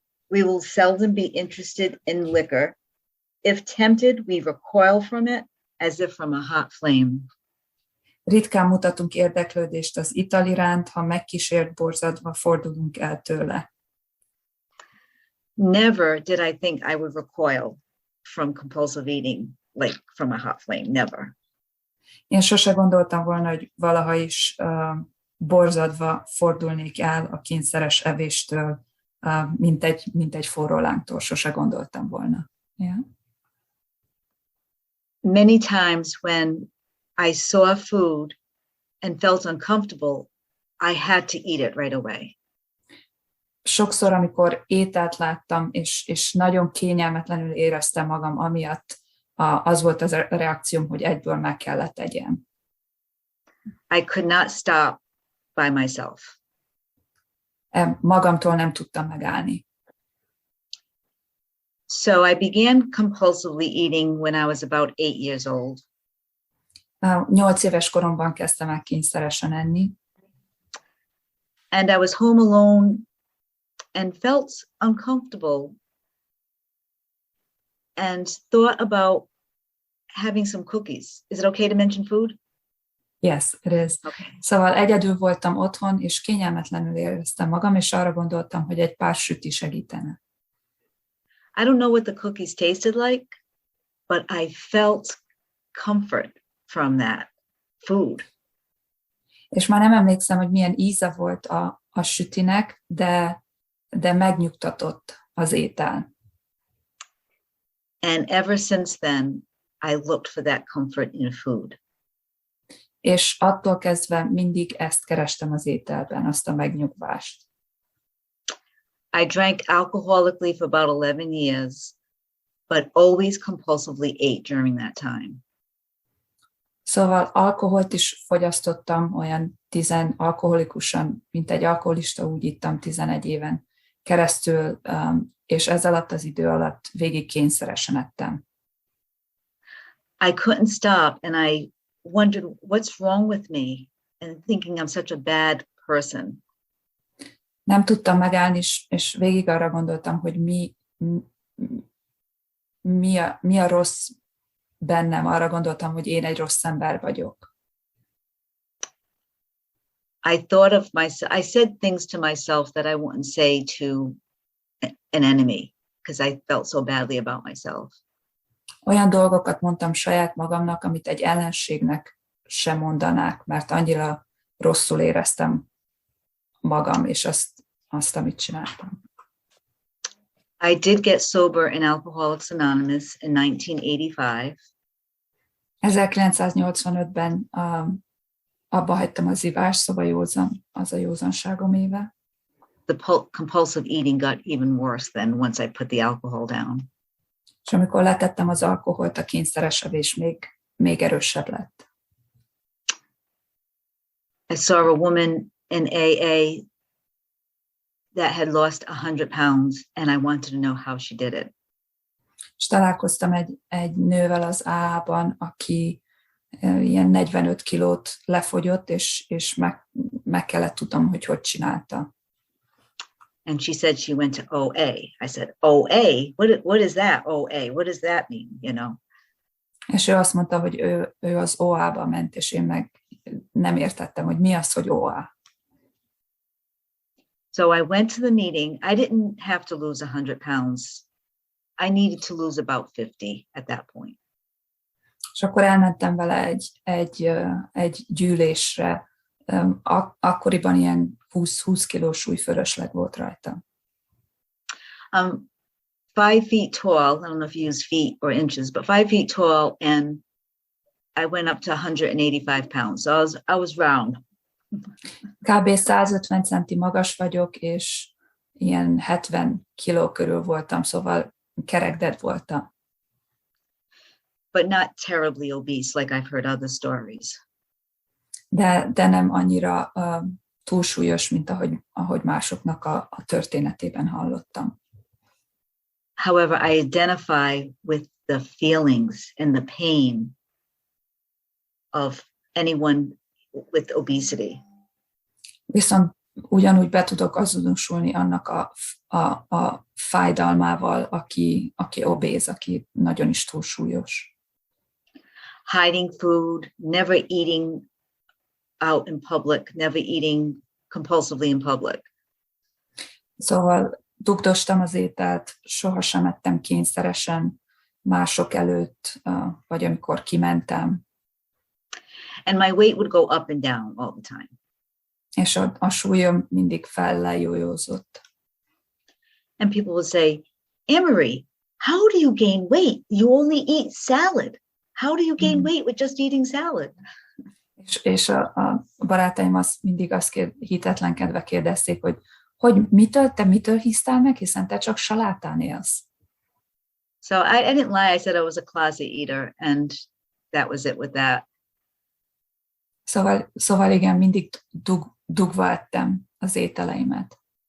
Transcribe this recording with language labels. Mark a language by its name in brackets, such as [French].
[English] We will seldom be interested in liquor. If tempted, we recoil from it as if from a hot flame. [Hungarian] Ritkán mutatunk érdeklődést az ital iránt, ha megkísért borzadva fordulunk el tőle. [English] Never did I think I would recoil from compulsive eating, like from a hot flame, never. [Hungarian] Én sose gondoltam volna, hogy valaha is borzadva fordulnék el a kényszeres evéstől, mint egy forró lángtól, sose gondoltam volna. [English] Yeah. Many times when I saw food and felt uncomfortable, I had to eat it right away. [Hungarian] Sokszor, amikor ételt láttam, és nagyon kényelmetlenül éreztem magam, amiatt az volt az a reakcióm, hogy egyből meg kellett tegyem. [English] I could not stop by myself. [Hungarian] Magamtól nem tudtam megállni. [English] So I began compulsively eating when I was about 8 years old. [Hungarian] 8 éves koromban kezdtem el kényszeresen enni. [English] And I was home alone and felt uncomfortable and thought about having some cookies. Is it okay to mention food? Yes, it is. Okay. [Hungarian] Szóval egyedül voltam otthon, és kényelmetlenül éreztem magam, és arra gondoltam, hogy egy pár süti segítene. [English] I don't know what the cookies tasted like, but I felt comfort from that food. [Hungarian] És már nem emlékszem, hogy milyen íze volt a sütinek, de megnyugtatott az étel. [English] And ever since then, I looked for that comfort in food. [Hungarian] És attól kezdve mindig ezt kerestem az ételben, azt a megnyugvást. [English] I drank alcoholically for about 11 years, but always compulsively ate during that time. [Hungarian] Szóval alkoholt is fogyasztottam olyan alkoholikusan, mint egy alkoholista, úgy ittam 11 éven keresztül, és ez alatt az idő alatt végig kényszeresen ettem. [English] I couldn't stop, and I wondered what's wrong with me, and thinking I'm such a bad person. [Hungarian] Nem tudtam megállni, és végig arra gondoltam, hogy mi a rossz bennem. Arra gondoltam, hogy én egy rossz ember vagyok. [English] I thought of myself, I said things to myself that I wouldn't say to an enemy, because I felt so badly about myself. [Hungarian] Olyan dolgokat mondtam saját magamnak, amit egy ellenségnek sem mondanák, mert annyira rosszul éreztem magam, és azt amit csináltam. [English] I did get sober in Alcoholics Anonymous in 1985. [Hungarian] 1985-ben abba hagytam az ivást, szóval az a józanságom éve. [English] The compulsive eating got even worse then once I put the alcohol down. [Hungarian] És amikor letettem az alkoholt, a kényszeres evés még erősebb lett. [English] I saw a woman in AA that had lost 100 pounds, and I wanted to know how she did it. [Hungarian] És találkoztam egy nővel az AA-ban, aki ilyen 45 kilót lefogyott, és meg kellett tudnom, hogy csinálta. [English] And she said she went to OA. I said, OA? What is that, OA? What does that mean, you know? [Hungarian] És ő azt mondta, hogy ő az OA-ba ment, és én meg nem értettem, hogy mi az, hogy OA. [English] So I went to the meeting. I didn't have to lose 100 pounds. I needed to lose about 50 at that point. [Hungarian] És akkor elmentem vele egy gyűlésre. Akkoriban ilyen 20 kilós súlyfölösleg volt rajta. [English] 5 feet tall. I don't know if you use feet or inches, but 5 feet tall, and I went up to 185 pounds. So I was round. [Hungarian] Kb. 150 centi magas vagyok, és ilyen 70 kiló körül voltam, szóval kerekded voltam. [English] But not terribly obese, like I've heard other stories. [Hungarian] De nem annyira túlsúlyos, mint ahogy másoknak a történetében hallottam. [English] However, I identify with the feelings and the pain of anyone with obesity. [Hungarian] Viszont ugyanúgy be tudok azonosulni annak a fájdalmával, aki obéz, aki nagyon is túlsúlyos. [English] Hiding food, never eating out in public, never eating compulsively in public. [Hungarian] Szóval dugdostam az ételt, sohasem ettem kényszeresen mások előtt, vagy amikor kimentem. [English] And my weight would go up and down all the time. [Hungarian] És a súlyom mindig fellejójózott. [English] And people would say, Anne-Marie, how do you gain weight? You only eat salad. How do you gain weight with just eating salad? [Hungarian] És a barátaim mindig hitetlenkedve kérdezték, hogy mitől hisztál meg, hiszen te csak salátán élsz. [English] So I didn't lie. I said I was a closet eater, and that was it with that. [Hungarian] Szóval igen, mindig dugva ettem az ételeimet.